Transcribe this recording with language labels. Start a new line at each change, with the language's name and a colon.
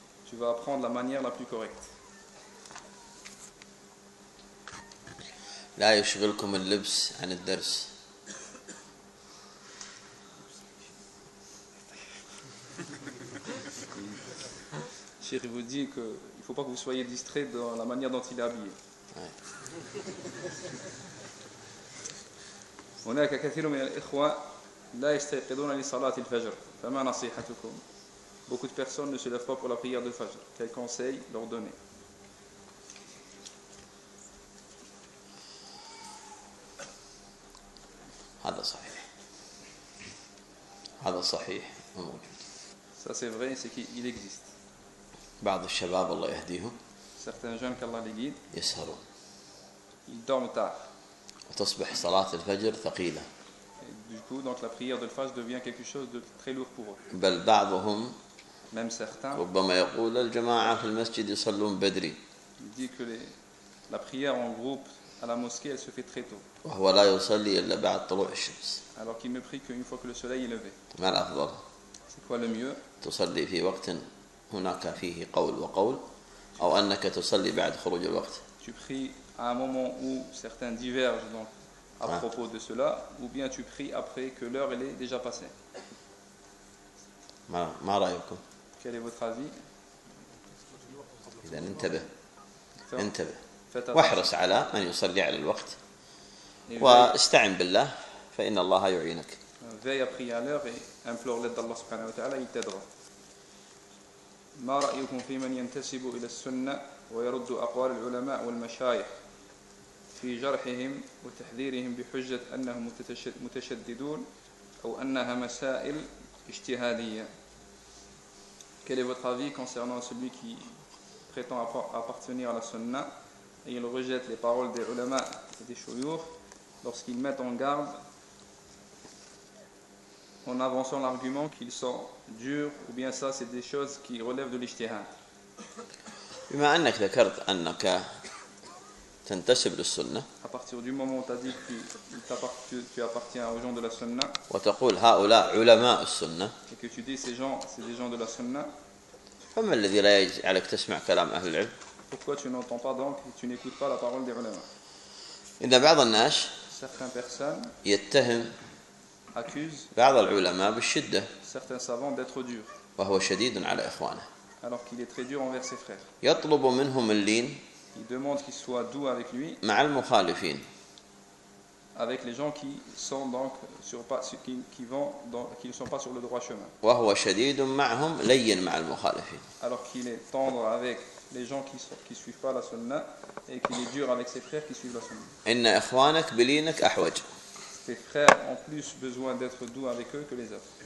French: tu vas apprendre la manière la plus correcte
Arabic: لا يشغلكم اللبس عن الدرس
French: Il vous dit que il faut pas que vous soyez distrait dans la manière dont il est habillé.
Arabic: هناك كثير من الإخوة لا يستيقظون لصلاة الفجر. فما نصيحتكم؟
French: Beaucoup de personnes ne se lèvent pas pour la prière de Fajr. Quel conseil leur donner?
Arabic: هذا صحيح. هذا صحيح وموجود.
French: Ça c'est vrai, c'est qu'il existe.
Arabic: بعض الشباب الله يهديهم
French: certains jeunes qu'Allah les guide
Arabic: يسهرون
French: ils dorment tard
Arabic: وتصبح صلاة الفجر ثقيلة
French: du coup donc la prière de l'fajr devient quelque chose de très lourd pour eux
Arabic: بل بعضهم
French: même certains
Arabic: ربما يقول الجماعة في المسجد يصلون بدري
French: il dit que les, la prière en groupe à la mosquée elle se fait très tôt
Arabic: وهو لا يصلي إلا بعد طلوع الشمس
French: alors qu'il ne prie qu'une fois que le soleil est levé
Arabic: ما الأفضل
French: c'est quoi le mieux
Arabic: تصلي في وقت هناك فيه قول وقول او انك تصلي بعد خروج الوقت
French: tu pries à un moment où certains divergent donc à propos de cela ou bien tu pries après que l'heure elle est déjà passée
Arabic: ما رايكم
French: quel est votre avis
Arabic: اذا انتبه واحرص على ان يصلي على الوقت واستعن بالله فان الله يعينك
French: veille à prier à l'heure et implore l'aide d'Allah subhanahu wa ta'ala il t'aidera
Arabic: ما رأيكم في من ينتسب إلى السنة ويرد أقوال العلماء والمشايخ في جرحهم وتحذيرهم بحجة أنهم متشددون أو أنها مسائل اجتهادية
French: Quel est votre avis concernant celui qui prétend appartenir à la sunna et il rejette les paroles des ulama et des shuyukh lorsqu'ils mettent en garde en avançant l'argument qu'ils sont durs ou bien ça c'est des choses qui relèvent de l'ijtihad.
Arabic: بما انك ذكرت انك تنتسب للسنه
French: à partir du moment où tu as dit que tu appartiens aux gens de la sunna
Arabic: وتقول هؤلاء علماء السنه
French: et que tu dis ces gens c'est des gens de la sunna
Arabic: فما الذي لا يجعلك تسمع كلام اهل العلم
French: pourquoi tu n'entends pas donc tu n'écoutes pas la parole des ulama
Arabic: ان بعض الناس
French: certaines personnes
Arabic: يتهم بعض العلماء بالشدة
French: certains savants d'être dur
Arabic: وهو شديد على إخوانه
French: alors qu'il est très dur envers ses frères
Arabic: يطلب منهم اللين
French: il demande qu'il soit doux avec lui
Arabic: مع المخالفين
French: avec les gens qui sont donc sur pas qui vont dans qui ne sont pas sur le droit chemin
Arabic: وهو شديد معهم لين مع المخالفين
French: alors qu'il est tendre avec les gens qui suivent pas la sunna et qu'il est dur avec ses frères qui suivent la sunna
Arabic: إن إخوانك بلينك أحوج
French: Tes frères ont plus besoin d'être doux avec eux que les autres.